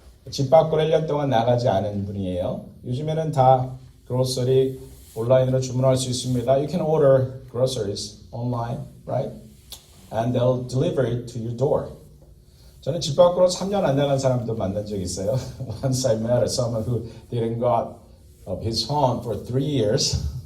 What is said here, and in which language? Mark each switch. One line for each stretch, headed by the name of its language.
Korean: 집 밖으로 1년 동안 나가지 않은 분이에요. 요즘에는 다 grocery 온라인으로 주문할 수 있습니다.
English: You can order groceries online, right? And they'll deliver it to your door.
Korean: 저는 집 밖으로 3년 안 나간 사람도 만난 적 있어요.
English: Once I met someone who didn't go out of his home for 3 years.